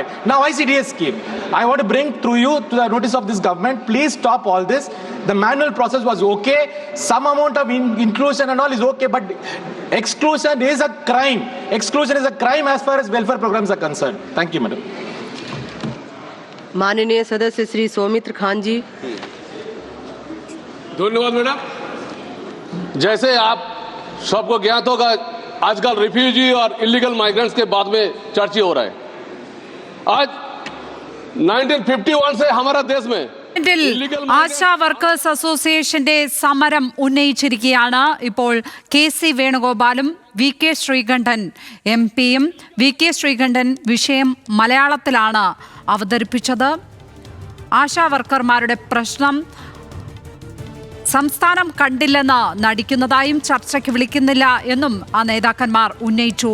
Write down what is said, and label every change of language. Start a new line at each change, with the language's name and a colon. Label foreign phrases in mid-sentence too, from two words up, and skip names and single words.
English: Now ICDS scheme. I want to bring through you to the notice of this government. Please stop all this. The manual process was okay. Some amount of inclusion and all is okay, but exclusion is a crime. Exclusion is a crime as far as welfare programs are concerned. Thank you, madam.
Hindi: माननीय सदस्य श्री सौमित्र खान जी। धन्यवाद मैडम। जैसे आप सबको ज्ञात होगा, आजकल रिफ्यूजी और
English: illegal migrants
Hindi: के बाद में चर्चा हो रहा है। आज 1951 से हमारा देश में
Malayalam: ആശാ വർക്കേഴ്സ് അസോസിയേഷന്റെ സമരം ഉന്നയിച്ചിരിക്കുകയാണ് ഇപ്പോൾ KC വേണുഗോപാലും VK ശ്രീകണ്ഠൻ MP-യും. VK ശ്രീകണ്ഠൻ വിഷയം മലയാളത്തിലാണ് അവതരിപ്പിച്ചത്. ആശാ വർക്കർമാരുടെ പ്രശ്നം സംസ്ഥാനം കണ്ടില്ലെന്ന് നടിക്കുന്നതായും ചർച്ചയ്ക്ക് വിളിക്കുന്നില്ല എന്നും ആ നേതാക്കന്മാർ ഉന്നയിച്ചു.